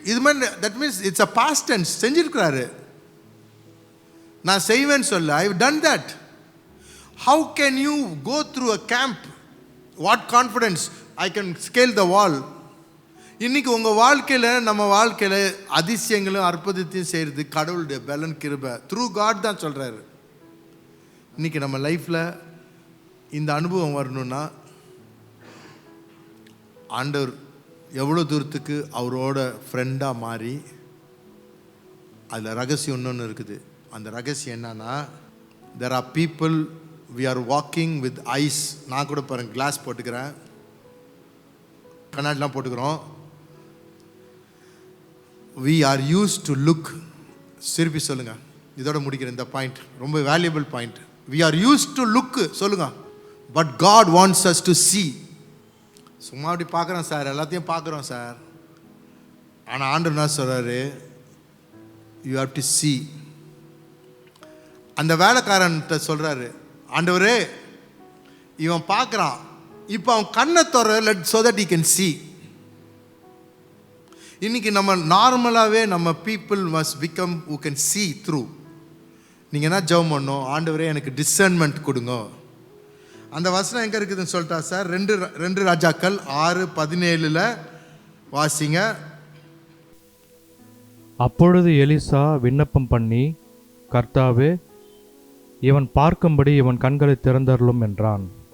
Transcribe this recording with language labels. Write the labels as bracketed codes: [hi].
[ta] இது மாதிரி, [en] that means it's a past tense. [ta] செஞ்சிருக்கிறாரு. நான் செய்வேன்னு சொல்ல, [en] I've done that. How can you go through a camp? What confidence? I can scale the wall. [ta] இன்னைக்கு உங்கள் வாழ்க்கையில், நம்ம வாழ்க்கையில் அதிசயங்களும் அற்புதத்தையும் செய்கிறது கடவுளுடைய பலன் கிருபை, த்ரூ காட் தான் சொல்கிறாரு. இன்றைக்கி நம்ம லைஃப்பில் இந்த அனுபவம் வரணுன்னா, ஆண்டவர் எவ்வளோ தூரத்துக்கு அவரோட ஃப்ரெண்டாக மாறி, அதில் ரகசியம் இன்னொன்று இருக்குது. அந்த ரகசியம் என்னன்னா, [en] there are people we are walking with eyes. [ta] நான் கூட பாருங்கள், கிளாஸ் போட்டுக்கிறேன், கண்ணாடிலாம் போட்டுக்கிறோம். [en] we are used to look. [ta] திருப்பி சொல்லுங்கள், இதோட முடிக்கிற இந்த பாயிண்ட் ரொம்ப valuable point. [en] we are used to look, [ta] சொல்லுங்கள், [en] but God wants us to see. [ta] சும்மா அப்படி பார்க்குறோம் சார், எல்லாத்தையும் பார்க்குறோம் சார். ஆனால் ஆண்டவர் என்ன சொல்கிறாரு, [en] you have to see. [ta] அந்த வேலைக்காரன்கிட்ட சொல்கிறாரு, ஆண்டவரே இவன் பார்க்குறான், இப்போ அவன் கண்ணை தர, [en] let so that he can see. [ta] இன்றைக்கி நம்ம நார்மலாகவே நம்ம people [en] must become who can see through. [ta] நீங்கள் என்ன ஜெபம் பண்ணணும், ஆண்டவரே எனக்கு டிசர்ன்மெண்ட் கொடுங்க. அந்த வசனம் எங்கே இருக்குதுன்னு சொல்லிட்டா சார், 2 ராஜாக்கள் 6:17 வாசிங்க. அப்பொழுது எலிசா விண்ணப்பம் பண்ணி, கர்த்தாவே இவன் பார்க்கும்படி இவன் கண்களை திறந்தருளும் என்றான்.